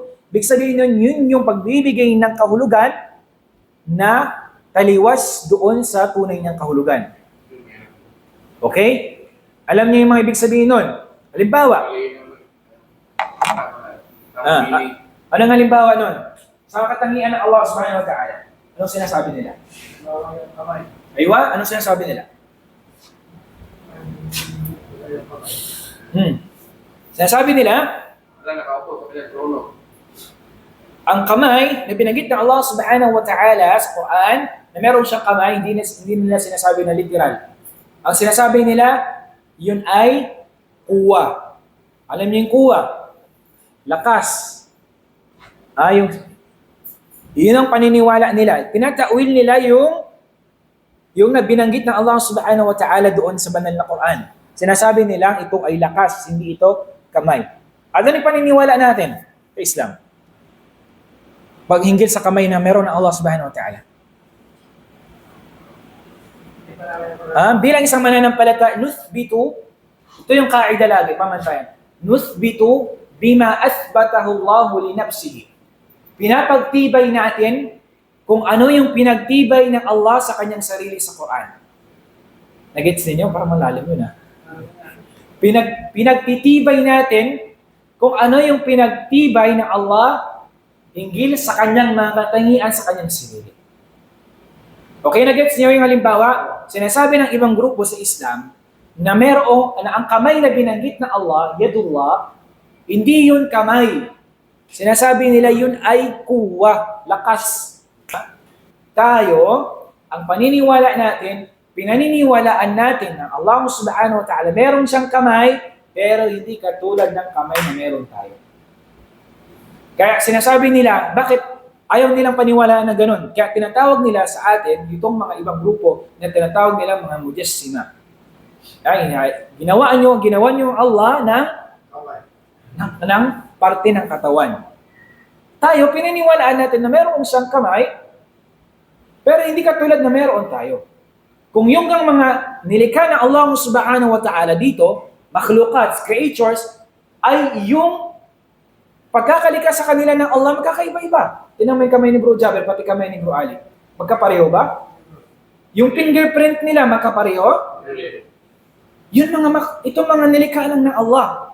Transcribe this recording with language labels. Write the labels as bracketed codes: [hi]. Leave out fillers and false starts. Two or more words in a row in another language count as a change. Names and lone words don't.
[tl] Ibig sabihin nun, yun yung pagbibigay ng kahulugan na taliwas doon sa tunay niyang kahulugan. Okay? Alam niyo yung mga ibig sabihin nun? Halimbawa. Anong halimbawa nun? Sa katangian ng Allah [ar] سبحانه وتعالى, [tl] anong sinasabi nila? Aywa, anong sinasabi nila? Sinasabi nila, ang kamay na binanggit ng Allah [ar] سبحانه وتعالى [tl] sa Quran, na meron siyang kamay, hindi nila sinasabi na literal. Ang sinasabi nila, yun ay kuwa. Alam niyo yung kuwa? Lakas. Yun ang paniniwala nila. Tinatawil nila yung na binanggit ng Allah [ar] سبحانه وتعالى [tl] doon sa banal na Quran. Sinasabi nilang ito ay lakas, hindi ito kamay. Ano yung paniniwala natin sa Islam? Pag hinggil sa kamay na meron ng Allah [ar] سبحانه وتعالى. [tl] Bilang isang mananampalataya, nuthbitu, ito yung kaida lagi, pamantayan. [ar] نثبت بما أثبته الله لنفسه. [tl] Pinapagtibay natin kung ano yung pinagtibay ng Allah sa kanyang sarili sa Quran. Nagets ninyo? Parang malalim yun Pinagtitibay natin kung ano yung pinagtibay ng Allah hinggil sa kanyang mga katangian sa kanyang sarili. Okay, nagets niyo yung halimbawa? Sinasabi ng ibang grupo sa Islam na ang kamay na binanggit ng Allah, yadullah, hindi yun kamay. Sinasabi nila yun ay kuwa, lakas. Tayo, ang paniniwala natin, pinaniniwalaan natin na Allah [ar] سبحانه وتعالى, [tl] meron siyang kamay, pero hindi katulad ng kamay na meron tayo. Kaya sinasabi nila, bakit ayaw nilang paniwalaan na ganun? Kaya tinatawag nila sa atin, itong mga ibang grupo, na tinatawag nila mga mujassima. Ginawa nyo ang Allah ng parte ng katawan. Tayo, pininiwalaan natin na meron siyang kamay, pero hindi katulad na meron tayo. Kung yung mga nilikha ng Allah [ar] سبحانه وتعالى [tl] dito, makhlukat, creatures, ay yung pagkakalika sa kanila ng Allah, magkakaiba-iba. Tingnan mo yung kamay ni Bro Jabir, pati kamay ni Bro Ali. Magkapareho ba? Yung fingerprint nila, magkapareho? Itong mga nilikha lang ng Allah.